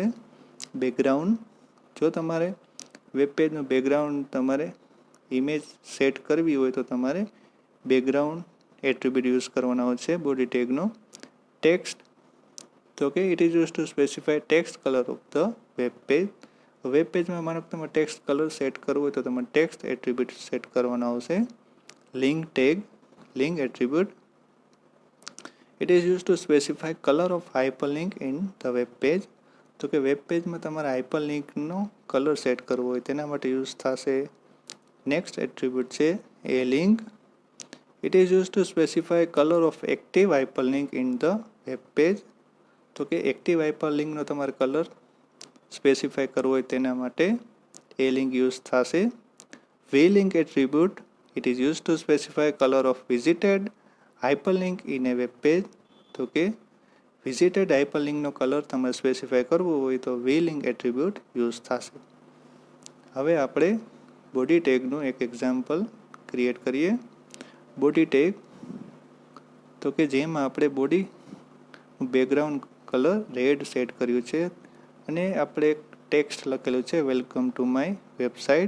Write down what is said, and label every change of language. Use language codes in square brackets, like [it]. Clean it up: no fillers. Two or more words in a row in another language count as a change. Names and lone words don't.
[gu] બેકગ્રાઉન્ડ, જો તમારે વેબ પેજનું બેકગ્રાઉન્ડ તમારે [en] image set [gu] કરવી હોય તો તમારે [en] background attribute use [gu] કરવાનો આવશે [en] body tagનો. ટેક્સ્ટ, [gu] તો કે [en] it is use to specify text color of the web page. [gu] વેબ પેજમાં માનો કે તમારે [en] text color set [gu] કરવો હોય તો તમારે [en] text attribute set [gu] કરવાનો આવશે. [en] link tag, link attribute, it is used to specify color of hyperlink in the web page. [gu] તો કે વેબ પેજમાં તમારે હાઇપરલિંકનો [en] color set [gu] કરવો હોય તેના માટે યુઝ થશે. [en] next attribute છે a link, it is used to specify color of active hyperlink in the web page. [gu] તો કે [en] active hyperlinkનો [gu] તમારે [en] color specify [gu] કરવો હોય તેના માટે [en] a link use [gu] થશે. [en] v-link attribute, it is used to specify color of visited hyperlink in a web page. [gu] તો કે [en] visited hyperlinkનો [gu] કલર તમારે સ્પેસિફાય કરવો હોય તો [en] v-link attribute use [gu] થશે. હવે આપણે બોડી ટેગનું એક [en] example create [gu] કરીએ. [en] body tag, [gu] તો કે જેમાં આપણે [en] body background color red set [gu] કર્યું છે અને આપણે ટેક્સ્ટ લખેલું છે [en] welcome to my website.